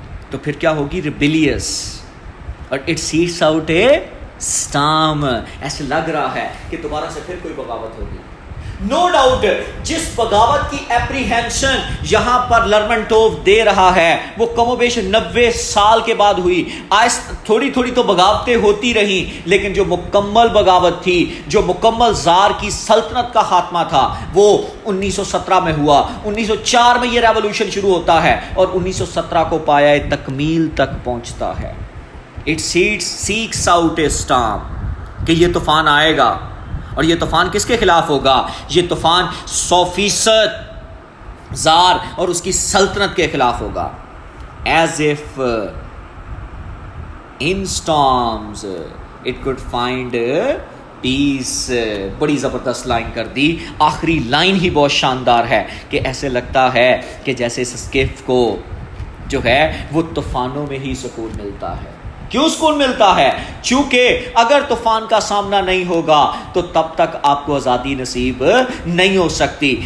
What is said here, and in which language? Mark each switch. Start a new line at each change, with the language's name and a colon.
Urdu: تو پھر کیا ہوگی؟
English: rebellious، اور it seeks out a storm.
Urdu: ایسے لگ رہا ہے کہ دوبارہ سے پھر کوئی بغاوت ہوگی. نو ڈاؤٹ جس بغاوت کی اپریہینشن یہاں پر لرمنٹوف دے رہا ہے وہ کم و بیش 90 سال کے بعد ہوئی. تھوڑی تھوڑی تو بغاوتیں ہوتی رہی، لیکن جو مکمل بغاوت تھی، جو مکمل زار کی سلطنت کا خاتمہ تھا، وہ 1917 میں ہوا. 1904 میں یہ ریولوشن شروع ہوتا ہے اور 1917 کو پایہ تکمیل تک پہنچتا ہے.
English: It seeks out a storm،
Urdu: کہ یہ طوفان آئے گا، اور یہ طوفان کس کے خلاف ہوگا؟ یہ طوفان 100% زار اور اس کی سلطنت کے خلاف ہوگا.
English: As if in storms it could find peace.
Urdu: بڑی زبردست لائن کر دی. آخری لائن ہی بہت شاندار ہے کہ ایسے لگتا ہے کہ جیسے اس اسکیف کو جو ہے وہ طوفانوں میں ہی سکون ملتا ہے. کیوں سکون ملتا ہے؟ چونکہ اگر طوفان کا سامنا نہیں ہوگا تو تب تک آپ کو آزادی نصیب نہیں ہو سکتی.